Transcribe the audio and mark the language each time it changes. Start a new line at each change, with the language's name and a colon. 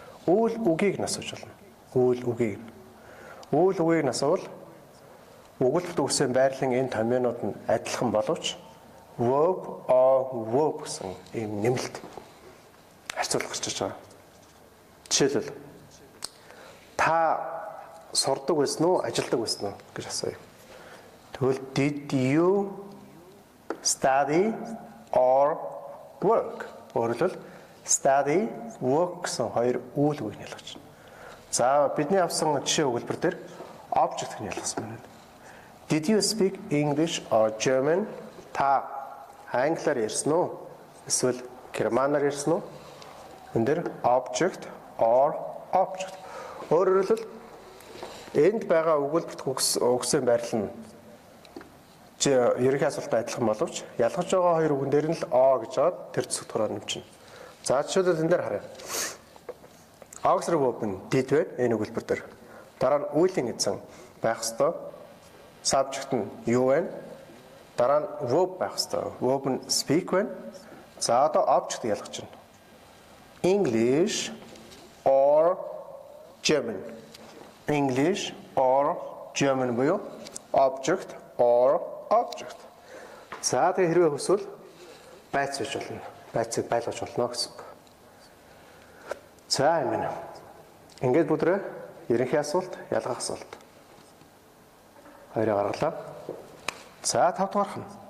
Mongolian: Үйл үгийг нь асууж байна. Үйл үгийг. Үйл үгийг нь асуувал өгүүлбэр төгссөн байрлалын энэ томьёонууд нь адилхан боловч
English: verb or verb
Mongolian: гэсэн ийм нэмэлт харьцуулах гэж байгаа. Жишээлбэл та сурдаг байсан уу, ажилладаг байсан уу гэж асууя. Тэгвэл
English: did you study or work?
Mongolian: Өөрөлдвөл study, work гэсэн хоёр үйл үгийг ялгаж байна. За бидний авсан жишээ өгүүлбэр дээр object-ийг ялгасан байна.
English: Did you speak English or German?
Mongolian: Та англиар ярьсан уу? Эсвэл германаар ярьсан уу? Энд дээр
English: object or object.
Mongolian: Өөрөөр хэлбэл энд байгаа өгүүлбэрт өгсөн байрлал нь ерөнхий асуултад адилхан боловч ялгаж байгаа хоёр үгэн дээр нь л о гэж аваад тэр зүгтгөрөөр нэмчихнэ. За жишээлбэл энэ дээр харъя. Auxiliary verb нь did байна энэ өгүүлбэр дээр. Дараа нь үеийн эзэн байх ёстой. Subject нь юу вэ? Дараа нь verb байх ёстой. Verb нь speak байна. За одоо object ялгаж байна.
English: English or German. English or German
Mongolian: буюу
English: object or object.
Mongolian: За тэгээ хэрвээ хүсвэл байц хийж болно. Байцыг байлгаж болно гэсэн үг. За юм. Ингээд бүдрээ ерөнхий асуулт, ялгах асуулт. Хоёрыг гаргалаа. За 5 дугаарх нь.